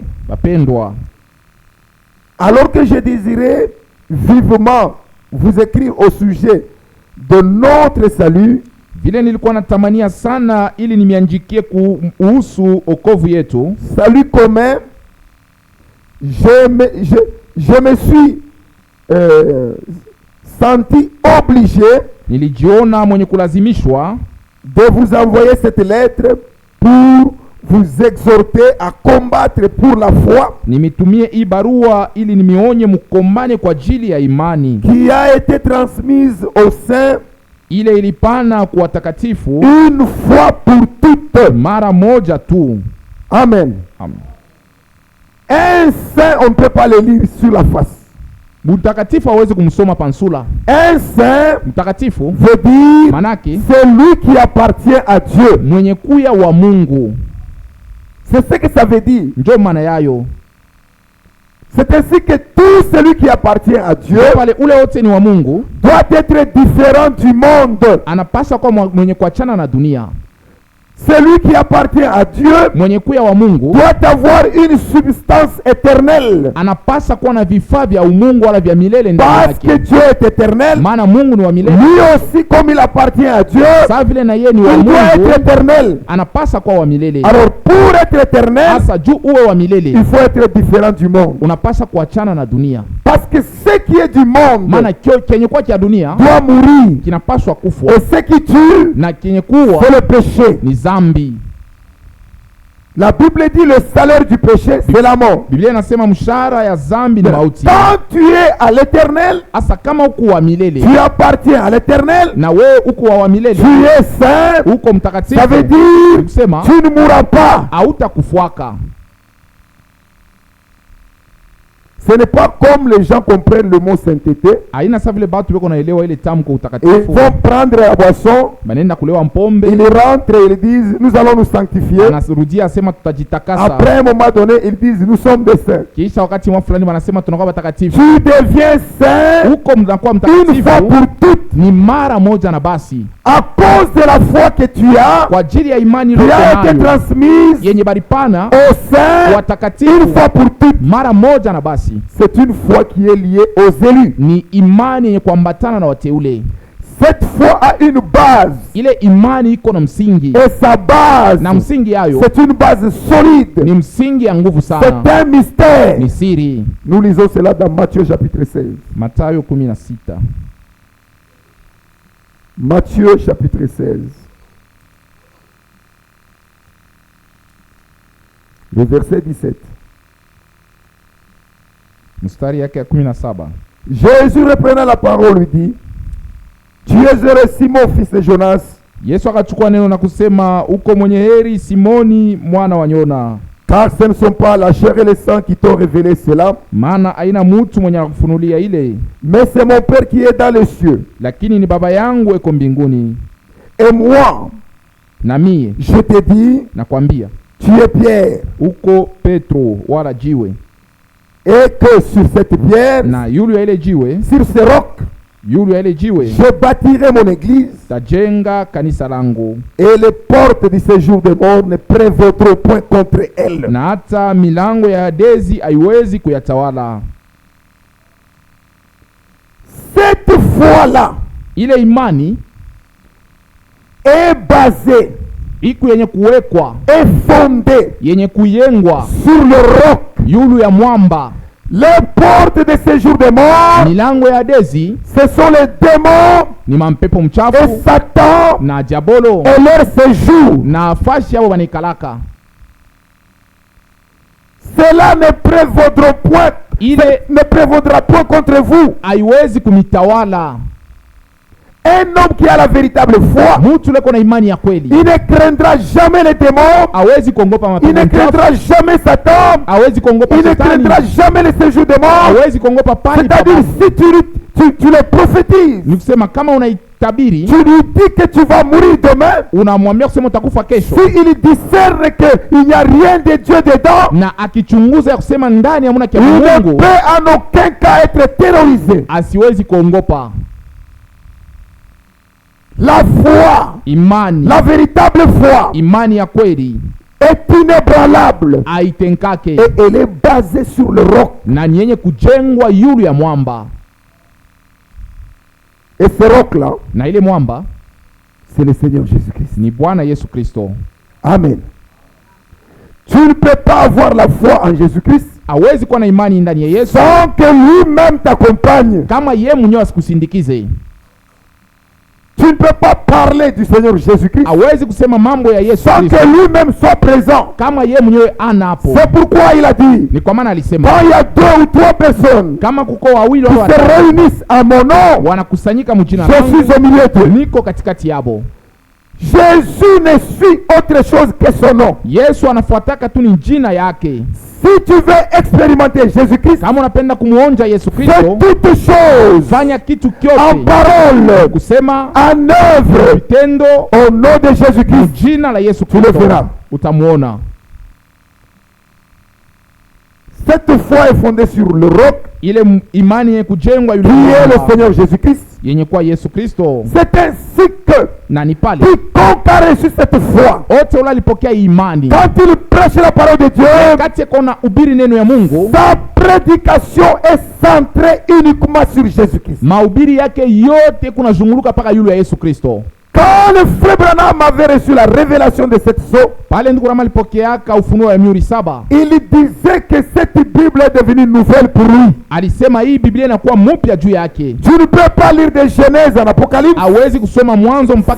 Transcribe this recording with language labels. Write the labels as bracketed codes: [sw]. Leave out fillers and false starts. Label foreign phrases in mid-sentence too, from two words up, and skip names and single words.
[sw] Bapendwa, [fr] alors que je désirais vivement vous écrire au sujet de notre salut, [sw] vile nilikuwa natamania sana ili nimianjikie kuhusu okovu yetu, [fr] salut commun, je me suis senti obligé [sw] nilijiona mwenye kulazimishwa [fr] de vous envoyer cette lettre pour vous exhorter à combattre pour la foi [sw] nimitumie hii barua ili nimionye mkombane kwa ajili ya imani [fr] qui a été transmise aux saints [sw] ile ilipana kwa watakatifu [fr] une fois pour toutes. [sw] mara moja tu. [fr] Amen. [sw] Amen. [fr] Un saint, on ne peut pas le lire sur la face. [sw] Mtakatifu hawezi kumsoma pansula. [fr] Un saint [sw] Mtakatifu [fr] veut dire [sw] manake [fr] c'est lui qui appartient à Dieu. [sw] mwenye kuya wa Mungu. [fr] C'est ce que ça veut dire. [sw] Ndio maana yayo. [fr] C'est ainsi que tout celui qui appartient à Dieu [sw] Pale ule wote ni wa Mungu [fr] doit être différent du monde. [sw] anapaswa kuwa mwenye kuachana na dunia. [fr] Celui qui appartient à Dieu [sw] Mwenye kuya wa Mungu [fr] doit avoir une substance éternelle. [sw] anapaswa kuwa na vifaa vya umungu wala vya milele ndani [fr] Parce que [sw] yake. [fr] Dieu est éternel, [sw] Maana Mungu ni wa milele. [fr] lui aussi, comme il appartient à Dieu, [sw] Sawa vile na yeye ni wa [fr] il doit [sw] Mungu, [fr] être éternel. [sw] anapaswa kuwa wa milele. [fr] Alors, pour être éternel, [sw] Sasa juu uwe wa milele, [fr] il faut être différent du monde. [sw] unapaswa kuachana na dunia. [fr] Parce que ce qui est du monde [sw] Maana kenye kuwa cha dunia [fr] doit mourir. [sw] kinapaswa kufwa, [fr] Et ce qui tue, [sw] na kenye kuwa [fr] c'est le péché. [sw] ni zambi. [fr] La Bible dit le salaire du péché, c'est la mort. [sw] Biblia inasema mshahara ya zambi ni mauti. [fr] Quand tu es à l'éternel, [sw] Asa kama uko wa milele [fr] tu appartiens à l'éternel, [sw] na wewe uko wa milele, [fr] tu es saint, [sw] uko mtakatifu, [fr] ça veut dire [sw] kusema [fr] tu ne mourras pas. [sw] hautakufuaka. [fr] Ce n'est pas comme les gens comprennent le mot sainteté. [sw] Haina sa vile batu beko naelewa ile tamko [fr] Ils [sw] utakatifu, [fr] vont prendre la boisson, [sw] banenda kulewa mpombe, [fr] ils rentrent et ils disent nous allons nous sanctifier. [sw] anarudia asema tutajitakasa. [fr] Après un moment donné, ils disent nous sommes des saints. [sw] Kisha wakati mwa fulani wanasema tunakuwa watakatifu. [fr] Tu deviens saint [sw] Huko mnakuwa [fr] une fois [sw] mtakatifu [fr] pour toutes. [sw] ni mara moja na basi, [fr] À cause de la foi que tu as, [sw] kwa ajili ya imani [fr] qui a été [sw] iliyo [fr] transmise [sw] yenye baripana [fr] aux saints une [sw] watakatifu [fr] fois pour toutes. [sw] mara moja na basi. [fr] C'est une foi qui est liée aux élus. [sw] Ni imani yenye kuambatana na wateule. [fr] Cette foi a une base. [sw] Ile imani iko na msingi, [fr] Et sa base, [sw] na msingi yayo [fr] c'est une base solide. [sw] ni msingi ya nguvu sana, [fr] C'est un mystère. [sw] ni siri. [fr] Nous lisons cela dans Matthieu chapitre 16. [sw] Mathayo 16 [fr] Matthieu chapitre 16. Le verset 17. [sw] mstari yake ya 17. [fr] Jésus reprenant la parole lui dit, tu es heureux Simon fils de Jonas, [sw] Yesu akachukua neno na kusema, uko mwenye heri Simoni mwana wa Yona, [fr] car ce ne sont pas la chair et le sang qui t'ont révélé cela, [sw] maana haina mutu mwenye anakufunulia ile, [fr] mais c'est mon Père qui est dans les cieux. [sw] lakini ni Baba yangu eko mbinguni. [fr] Et moi, [sw] Na mie [fr] je te dis, [sw] nakwambia, [fr] tu es Pierre, [sw] uko Petro wala jiwe, [fr] et que sur cette pierre, [sw] na yulu ya ile jiwe, [fr] sur ce roc, [sw] yulu ya ile jiwe [fr] je bâtirai mon église, [sw] tajenga kanisa langu, [fr] et les portes du séjour des morts ne prévaudront point contre elle. [sw] na hata milango ya Hadesi haiwezi kuyatawala. [fr] Cette foi-là [sw] Ile imani [fr] est basée, [sw] iko yenye kuwekwa, [fr] est fondée [sw] yenye kuyengwa [fr] sur le roc. [sw] yulu ya mwamba. [fr] Les portes de séjour des morts, [sw] Milango ya Hadesi [fr] ce sont les démons [sw] ni mampepo [fr] et [sw] mchafu [fr] Satan [sw] na diabolo [fr] et leur séjour. [sw] na fashi yabo banikalaka. [fr] Cela ne prévaudra point, [sw] Ile [fr] ne prévaudra point contre vous. [sw] haiwezi kumitawala. [fr] Un homme qui a la véritable foi, [sw] Mutu leko na imani ya kweli [fr] il ne craindra jamais les démons, [sw] hawezi kuongopa [fr] il [sw] mapepo [fr] ne [sw] mchafu, [fr] craindra jamais Satan, [sw] hawezi kuongopa [fr] il ne [sw] shetani, [fr] craindra jamais les séjours des morts. [sw] hawezi kuongopa pani [fr] C'est-à-dire, [sw] pababu. [fr] si tu le prophétises, [sw] Ni kusema kama unaitabiri, [fr] tu lui dis que tu vas mourir demain, [sw] unamwambia kusema utakufa kesho, [fr] si il discerne qu'il n'y a rien de Dieu dedans, [sw] na akichunguza ya kusema ndani hamuna kia [fr] il ne [sw] Mungu, [fr] peut en aucun cas être terrorisé. [sw] asiwezi kuongopa. [fr] La foi, [sw] Imani, [fr] la véritable foi [sw] imani ya kweli [fr] est inébranlable [sw] haitenkake, [fr] et elle est basée sur le roc. [sw] na ni yenye kujengwa yulu ya mwamba, [fr] Et ce roc-là, [sw] na ile mwamba [fr] c'est le Seigneur Jésus-Christ. [sw] ni Bwana Yesu Kristo. [fr] Amen. Tu ne peux pas avoir la foi en Jésus-Christ [sw] Hawezi kuwa na imani ndani ya Yesu [fr] sans que lui-même t'accompagne. [sw] kama yeye mwenyewe asikusindikize. [fr] Tu ne peux pas parler du Seigneur Jésus-Christ [sw] Hawezi kusema mambo ya Yesu [fr] sans [sw] Kristo [fr] que lui-même soit présent. [sw] kama yeye mwenyewe ana hapo. [fr] C'est pourquoi il a dit, [sw] Ni kwa maana alisema [fr] quand il y a 2 ou 3 personnes [sw] kama kuko wawili [fr] qui [sw] au [fr] se [sw] watatu [fr] réunissent à mon nom, [sw] wanakusanyika mjina [fr] je [sw] langu, [fr] suis au milieu d'eux. [sw] niko katikati yabo. [fr] Jésus ne suit autre chose que son nom. [sw] Yesu anafuataka tu ni jina yake. [fr] Si tu veux expérimenter Jésus-Christ, [sw] kama unapenda kumuonja Yesu [fr] fais [sw] Kristo, [fr] toutes choses [sw] fanya kitu [fr] en [sw] kyote, [fr] parole, [sw] kusema, [fr] en œuvre, [sw] vitendo, [fr] au nom de Jésus-Christ. [sw] jina la Yesu [fr] Tu le [sw] Kristo, [fr] verras. [sw] utamuona. [fr] Cette foi est fondée sur le roc [sw] Ile imani yenye kujengwa yule [fr] qui est le [sw] mwamba, [fr] Seigneur Jésus-Christ. [sw] yenye kwa Yesu Kristo, [fr] C'est ainsi que [sw] na ni pale [fr] quiconque a reçu cette foi, [sw] wote ule alipokea imani, [fr] quand il prêche la parole de Dieu, [sw] wakati kona ubiri neno ya Mungu, [fr] sa prédication est centrée uniquement sur Jésus-Christ. [sw] mahubiri yake yote kunazunguluka paka yule ya Yesu Kristo. [fr] Quand le frère Branham avait reçu la révélation de cette sceau, [sw] Pale ndugu Rama alipokeaka ufunuo ya mihuri 7, [fr] il disait que cette Bible est devenue nouvelle pour lui. [sw] alisema hii Biblia inakuwa mpya juu yake. [fr] Tu ne peux pas lire de Genèse en Apocalypse [sw] Hawezi kusoma Mwanzo mpaka